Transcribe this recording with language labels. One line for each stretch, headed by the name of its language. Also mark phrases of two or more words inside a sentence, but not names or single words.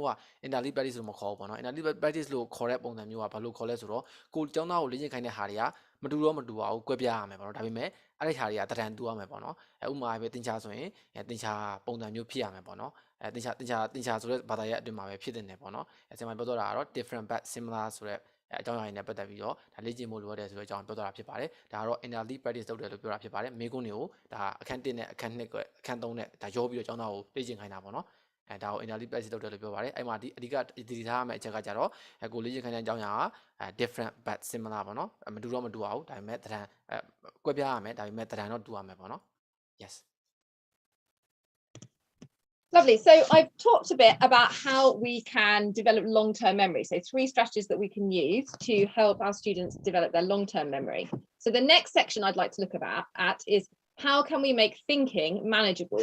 Burmese: က
English: interleaving practice
Burmese: လို့မခေါ်ဘူးပေါ့နော်
English: interleaving practice
Burmese: လို့ခေါ်တဲ့ပုံစံမျိုးကဘာလို့ခေါ်လဲဆိုတော့ကိုကျောင်းသားကိုလေ့ကျင့်ခိုင်းတဲ့ဟာတွေကမတူပါဘူးကွဲပြားရမယ်ပေါ့နော်ဒါပေမဲ့အဲ့ဒီဟာတွေကတရံတူရ မယ်ပေါ့နော်ဥပမာပဲသင်္ချာဆိုရင်သင်္ချာပုံစံမျိုးဖြစ်ရမယ်ပေါ့နော်သင်္ချာဆိုတဲ့ဘာသာရပ်အတွင်းမှာပဲဖြစ်တင်တယ်ပေါ့နော်ဆရာမပြောတော့တာ ကတော့
English: different but similar
Burmese: ဆိုတဲ့အကြောင်းအရာတွေနဲ့ပတ်သက်ပြီးတော့ဒါလေ့ကျင့်ဖို့လိုရတယ်ဆိုတဲ့အကြောင်းပြောတာဖြစ်ပါတယ်ဒါကတော့
English: interleaving practice
Burmese: လုပ်တယ်လို့ပြောတာဖြစ်ပါတယ်မိကုန်းတွေကိုဒါအခန်း1နဲ့အခန်း2အခန်း3နဲ့ဒါရောပြီးတော့ကျောင်းသားကိုလေ့ကျင့်ခိုင်းတာပေါ့နော်ဒါကို
English: interleaving practice
Burmese: လုပ်တယ်လို့ပြောပါတယ်အဲ့မှာဒီအဓိကတည်ထားရမယ့်အချက်ကကြတော့ကိုလေ့ကျင့်ခိုင်းတဲ့အကြောင်းအရာက
English: different but similar
Burmese: ပေါ့နော်မတူအောင်ဒါပေမဲ့တရံကွဲပြားရမယ်ဒါပေမဲ့တရံတော့တူရမယ်ပေါ့နော် yes
English: Lovely. So I've talked a bit about how we can develop long-term memory. So 3 strategies that we can use to help our students develop their long-term memory. So the next section I'd like to look at is how can we make thinking manageable?